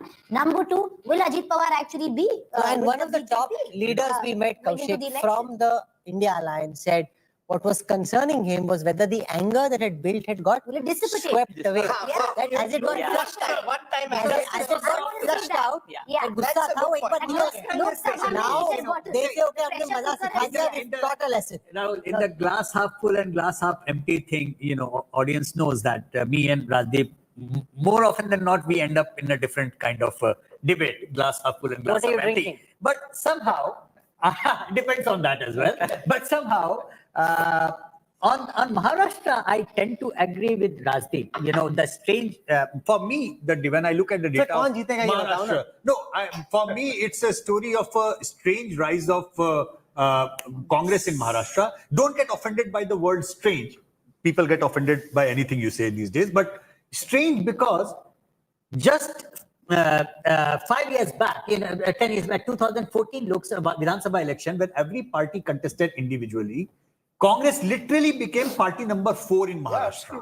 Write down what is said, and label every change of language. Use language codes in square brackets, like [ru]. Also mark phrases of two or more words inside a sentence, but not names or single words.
[en] Number two, will Ajit Pawar actually be? And with one of the top BJP, leaders we met, going into the Kaushik, election? from the India Alliance said what was concerning him was whether the anger that had built had got Will it dissipate? swept away. Yeah. That as it got flushed out. One time As it got flushed out, Yeah. [hi] that गुस्सा था, वो एक बार नियो है. [en] Lok Sabha Now, में it has got they say, okay, हमने pressure [hi] मजा [en] cooker [hi] सिखा [en] is [hi] दिया, [en] there. we've taught a lesson. Now, in the glass half full and glass half empty thing, you know, audience knows that me and Rajdeep, more often than not, we end up in a different kind of debate, glass half full and glass What are half you empty. drinking? But somehow, depends on that as well. But somehow, on Maharashtra, I tend to agree with Rajdeep. You know, the strange, for me, when I look at the data [hi] kaun [en] of [hi] जीतेगा ये बताओ ना. [en] Maharashtra, no, for me, it's a story of a strange rise of Congress in Maharashtra. Don't get offended by the word strange. People get offended by anything you say these days, but strange because just 5 years back, 10 years back, 2014 Lok Sabha, Vidhan Sabha election, when every party contested individually, Congress literally became party number 4 in Maharashtra.